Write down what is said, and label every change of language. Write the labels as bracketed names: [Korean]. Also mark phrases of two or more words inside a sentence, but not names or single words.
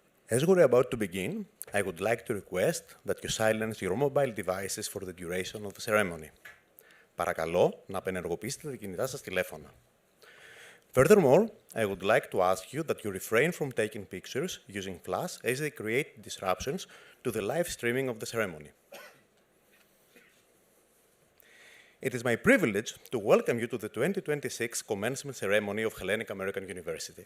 [English] As we're about to begin, I would like to request that you silence your mobile devices for the duration of the ceremony. [Greek] Παρακαλώ να απενεργοποιήσετε τα κινητά σας τηλέφωνα. [English] Furthermore, I would like to ask you that you refrain from taking pictures using flash as they create disruptions to the live streaming of the ceremony. It is my privilege to welcome you to the 2026 Commencement ceremony of Hellenic American University.